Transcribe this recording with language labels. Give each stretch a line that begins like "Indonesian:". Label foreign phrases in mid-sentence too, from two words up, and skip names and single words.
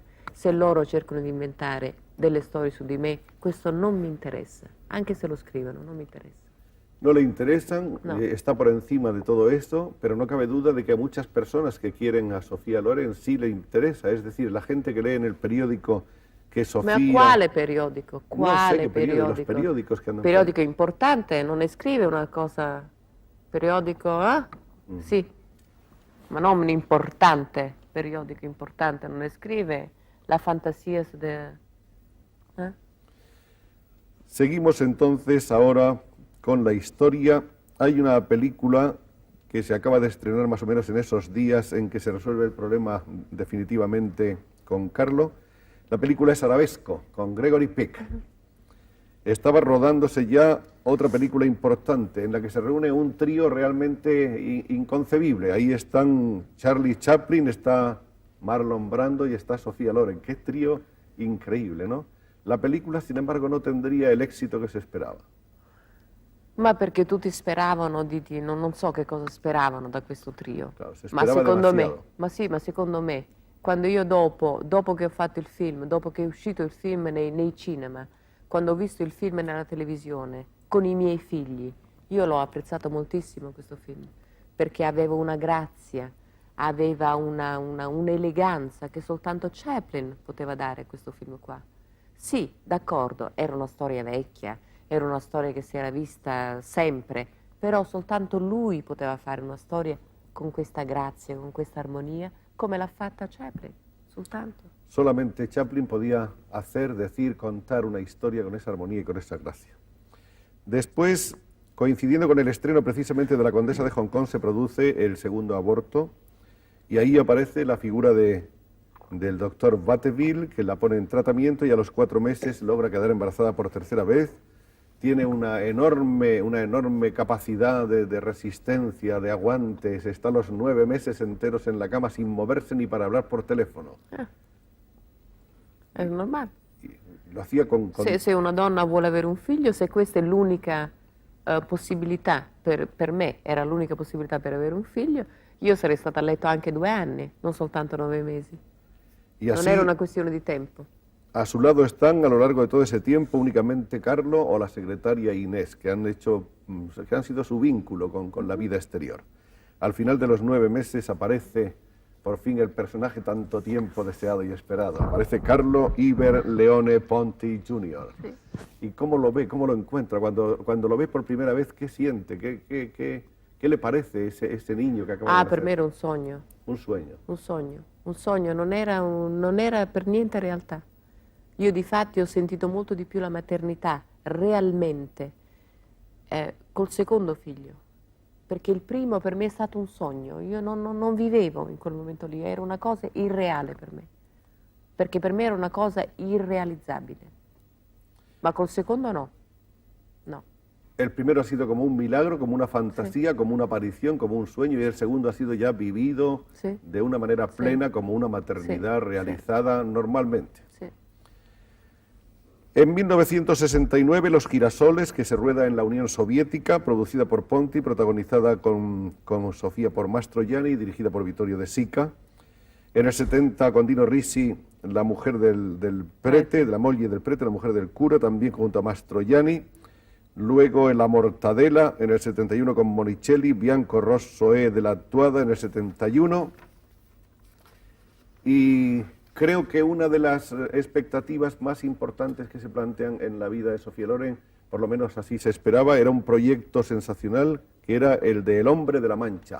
Italian: Se loro cercano di inventare delle storie su di me, questo non mi interessa, anche se lo scrivono, non mi interessa.
Spanish: No le interesan, No. Está por encima de todo esto, pero no cabe duda de que a muchas personas que quieren a Sofía Loren sí le interesa, es decir, la gente que lee en el periódico que Sofía...
Italian: Ma quale periodico?
Spanish: No sé
Italian: Quale
Spanish: qué periódico, los
Italian: periodico?
Spanish: periódicos que andan...
Italian: Periodico importante, non ne scrive una cosa... Periodico, Sì, ma non un importante, periodico importante, non ne scrive la fantasia
Spanish: Seguimos entonces ahora con la historia. Hay una película que se acaba de estrenar más o menos en esos días en que se resuelve el problema definitivamente con Carlo. La película es Arabesco, con Gregory Peck. Estaba rodándose ya otra película importante en la que se reúne un trío realmente inconcebible. Ahí están Charlie Chaplin, está Marlon Brando y está Sofía Loren. Qué trío increíble, ¿no? La película, sin embargo, no tendría el éxito que se esperaba.
Italian: Ma perché tutti speravano non so che cosa speravano da questo trio.
Spanish: Claro, se
Italian: Ma sperava secondo
Spanish: demasiado.
Italian: ma secondo me, quando io dopo che ho fatto il film, dopo che è uscito il film nei cinema, quando ho visto il film nella televisione, con i miei figli, io l'ho apprezzato moltissimo questo film, perché aveva una grazia, aveva un'eleganza che soltanto Chaplin poteva dare a questo film qua. Sì, d'accordo, era una storia vecchia, era una storia che si era vista sempre, però soltanto lui poteva fare una storia con questa grazia, con questa armonia, come l'ha fatta Chaplin, soltanto.
Spanish: Solamente Chaplin podía hacer, decir, contar una historia con esa armonía y con esa gracia. Después, coincidiendo con el estreno precisamente de La Condesa de Hong Kong, se produce el segundo aborto y ahí aparece la figura del doctor Vatteville, que la pone en tratamiento y a los 4 meses logra quedar embarazada por tercera vez. Tiene una enorme capacidad de resistencia, de aguantes. Está los 9 meses enteros en la cama sin moverse ni para hablar por teléfono.
Italian: È normale.
Spanish: Lo hacía con...
Italian: Se una donna vuole avere un figlio, se questa è l'unica possibilità, per me era l'unica possibilità per avere un figlio, io sarei stata a letto anche 2 anni, non soltanto 9 mesi.
Spanish: Y
Italian: Non
Spanish: así,
Italian: era una questione di tempo.
Spanish: a su lado están a lo largo de todo ese tiempo únicamente Carlo o la secretaria Inés, que han sido su vínculo con la vida exterior. Al final de los 9 meses aparece por fin el personaje tanto tiempo deseado y esperado. Aparece Carlo Iber Leone Ponti Jr. Sí. ¿Y cómo lo ve, cómo lo encuentra? Cuando lo ve por primera vez, ¿qué siente? ¿Qué le parece ese niño que acaba de nacer?
Italian: Per me era un sogno.
Spanish: Un sueño.
Italian: Un sogno, non era per niente realtà. Io difatti ho sentito molto di più la maternità, realmente, col secondo figlio. Perché il primo per me è stato un sogno, io non vivevo in quel momento lì, era una cosa irreale per me. Perché per me era una cosa irrealizzabile. Ma col secondo no. No.
Spanish: El primero ha sido como un milagro, como una fantasía, como una aparición, como un sueño, y el segundo ha sido ya vivido de una manera plena, como una maternidad realizada normalmente. Sí. En 1969, Los Girasoles, que se rueda en la Unión Soviética, producida por Ponti, protagonizada con Sofía por Mastroianni y dirigida por Vittorio De Sica. En el 70, con Dino Risi, la mujer del prete, de
Italian: la moglie del prete,
Spanish: la mujer del cura, también junto a Mastroianni. Luego en La Mortadela, en el 71 con Monicelli, Bianco Rosso de la Actuada en el 71. Y creo que una de las expectativas más importantes que se plantean en la vida de Sofía Loren, por lo menos así se esperaba, era un proyecto sensacional que era el de El Hombre de la Mancha.